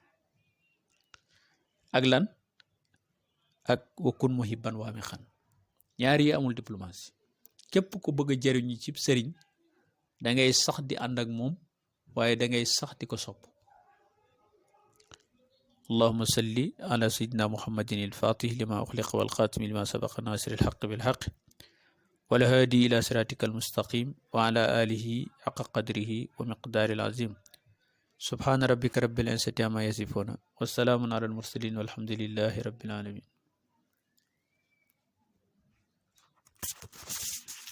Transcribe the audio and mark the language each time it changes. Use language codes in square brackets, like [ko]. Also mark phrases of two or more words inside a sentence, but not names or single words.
[wo] ak lan ak [ar] وكن محبا [wo] waa mi xan ñaar yi amul diplomatie képp ko bëgg a jariñu ci sëriñ dangay sax di ànd ak moom waaye dangay sax di ko sopp [ar] اللهم صل على سيدنا محمد الفاتح لما أغلق والخاتم لما سبق ناصر الحق بالحق والهادي إلى صراطك المستقيم وعلى آله حق قدره ومقدار العظيم سبحان ربك رب العزة عما يصفون والسلام على المرسلين والحمد لله رب العالمين.